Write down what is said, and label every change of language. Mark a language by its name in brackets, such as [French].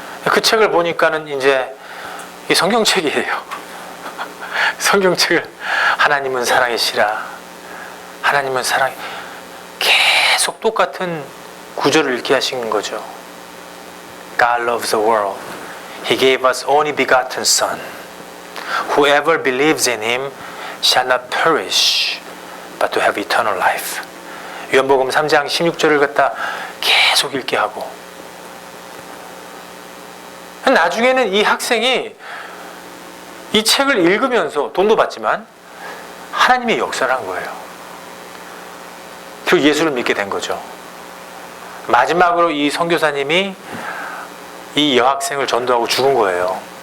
[Korean] 그 책을 보니까는 이제 이 성경책이에요. 성경책을 하나님은 사랑이시라. 하나님은 사랑. 계속 똑같은 구절을 읽게 하신 거죠. [English] God loves the world. He gave us only begotten Son. Whoever believes in Him shall not perish, but to have eternal life. [Korean] 요한복음 3장 16절을 갖다 계속 읽게 하고 나중에는 이 학생이 이 책을 읽으면서 돈도 받지만 하나님의 역사를 한 거예요. 그리고 예수를 믿게 된 거죠. 마지막으로 이 선교사님이 이 여학생을 전도하고 죽은 거예요.